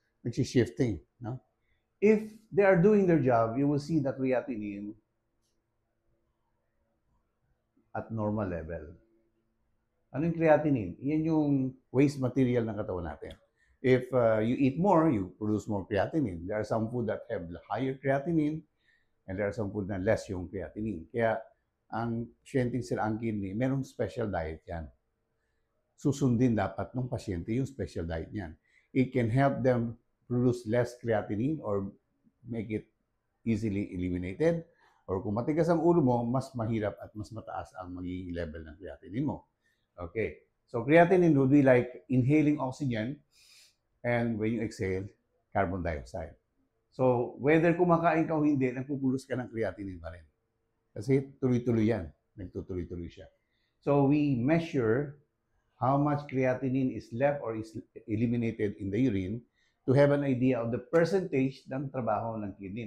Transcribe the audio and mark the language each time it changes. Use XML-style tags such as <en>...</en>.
<tl>Nag-shifting, no?</tl> <en>If they are doing their job, you will see that creatinine at normal level.</en> <tl>Ano yung creatinine? Yan yung waste material ng katawan natin.</tl> <en>If you eat more, you produce more creatinine. There are some food that have higher creatinine and there are some food</en> <tl>na less yung</tl> <en>creatinine.</en> <tl>Kaya ang pasyenteng sila ang kidney, merong special diet yan. Susundin dapat ng pasyente yung special diet niyan.</tl> <en>It can help them produce less creatinine or make it easily eliminated.</en> <tl>Or kung matigas ang ulo mo, mas mahirap at mas mataas ang magiging level ng creatinine mo.</tl> <en>Okay. So, creatinine would be like inhaling oxygen and when you exhale, carbon dioxide.</en> <tl>So, whether kumakain ka o hindi, nagpupulos ka ng creatinine pa rin. Kasi tuloy-tuloy yan. Nagtutuloy-tuloy siya.</tl> <en>So, we measure how much creatinine is left or is eliminated in the urine to have an idea of the percentage</en> <tl>ng trabaho ng kidney.</tl>